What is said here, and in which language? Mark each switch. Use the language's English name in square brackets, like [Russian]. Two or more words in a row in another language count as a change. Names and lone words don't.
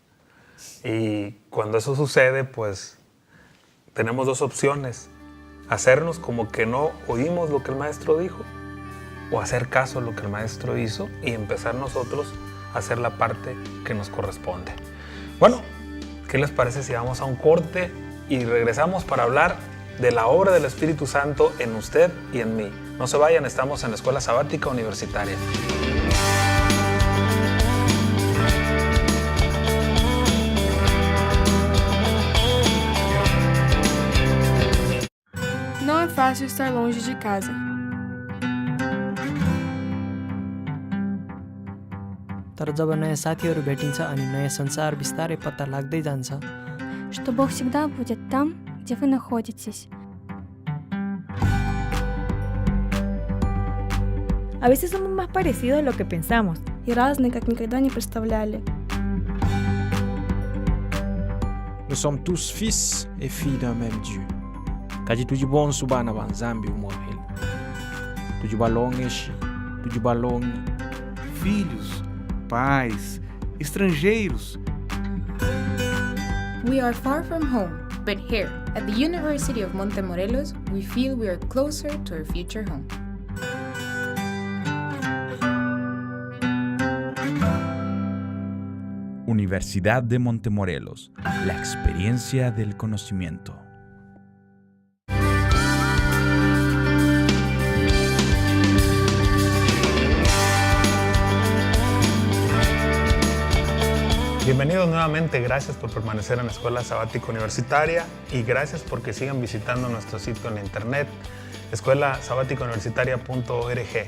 [Spanish] Y cuando eso sucede, pues tenemos dos opciones: hacernos como que no oímos lo que el maestro dijo, o hacer caso a lo que el maestro hizo y empezar nosotros a hacer la parte que nos corresponde. Bueno, ¿qué les parece si vamos a un corte y regresamos para hablar de la obra del Espíritu Santo en usted y en mí? No se vayan, estamos en la Escuela Sabática Universitaria. [Portuguese] Não é fácil estar longe de casa. [Nepali] तर जब नयाँ साथीहरू भेटिन्छ अनि नयाँ संसार बिस्तारै पत्ता लाग्दै जान्छ, [Russian] что Бог всегда будет там, где вы находитесь. [Spanish] A veces somos más parecidos de lo que pensamos. [Russian] И разные, как никогда не представляли. [French] Nous sommes tous fils et filles d'un même Dieu. [Luba-Lulua] Kaji tujibon subana banzambi umorhel. Tujibalongeshi, tujibalongi. [Portuguese] Filhos, pais, estrangeiros. [English] We are far from home, but here, at the University of Montemorelos, we feel we are closer to our future home. [Spanish] Universidad de Montemorelos, la experiencia del conocimiento. Bienvenidos nuevamente, gracias por permanecer en la Escuela Sabática Universitaria y gracias porque sigan visitando nuestro sitio en internet, escuelasabaticauniversitaria.org.